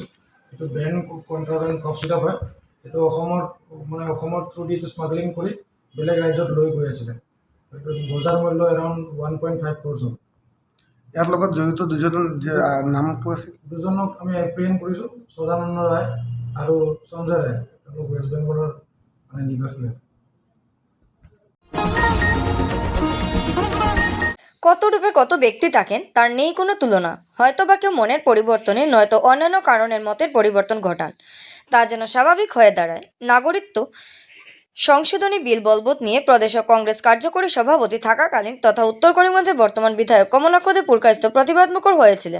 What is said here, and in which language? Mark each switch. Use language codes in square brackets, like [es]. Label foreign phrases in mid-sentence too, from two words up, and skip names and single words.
[as] এইটো [en] brand contraband cough syrup [as] হয়। এইটো অসমৰ [en] through the [as] এইটো স্মাগলিং কৰি বেলেগ ৰাজ্যত লৈ গৈ আছিলে। এইটো বজাৰ মূল্য [en] around 1.5 crores [as] হয়। ইয়াৰ লগত জড়িত 2জনৰ নাম কোৱা আছে। 2জনক আমি এপ্ৰিহেণ্ড কৰিছোঁ, সদানন্দ ৰায় আৰু সঞ্জয় ৰায়। তেওঁলোক ৱেষ্ট বেংগলৰ নিবাসী হয়। [bn] কত রূপে কত ব্যক্তি থাকেন তার নেই কোনো তুলনা। হয়তো বা কেউ মনের পরিবর্তনে নয়তো অন্যান্য কারণের মতের পরিবর্তন ঘটান, তা যেন স্বাভাবিক হয়ে দাঁড়ায়। নাগরিকত্ব সংশোধনী বিল বলবৎ নিয়ে প্রদেশ কংগ্রেস কার্যকরী সভাপতি থাকাকালীন তথা উত্তর করিমগঞ্জের বর্তমান বিধায়ক কমলাক্ষ দে পুরকায়স্থ প্রতিবাদমুখর হয়েছিলেন।